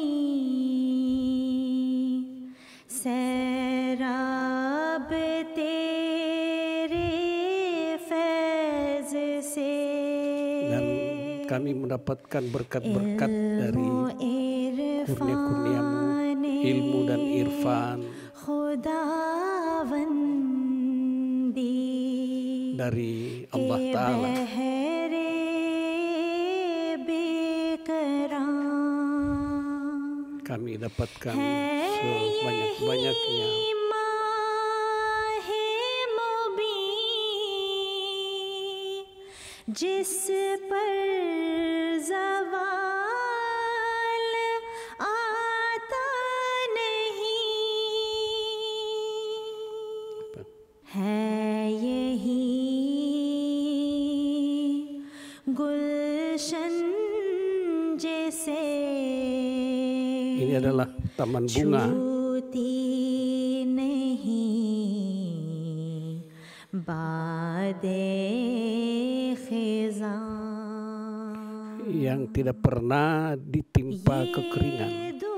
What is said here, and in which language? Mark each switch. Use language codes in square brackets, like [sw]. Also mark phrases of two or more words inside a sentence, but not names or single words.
[ur] سیراب تیرے فیض سے [id] Dan kami mendapatkan berkat-berkat dari kurnia-kurniamu, ilmu dan irfan dari Allah Ta'ala. Kami dapatkan sebanyak-banyaknya. [ur] جس پر زوال آتا نہیں ہے یہی گلشن جیسے [id] Ini adalah taman bunga yang tidak pernah ditimpa kekeringan.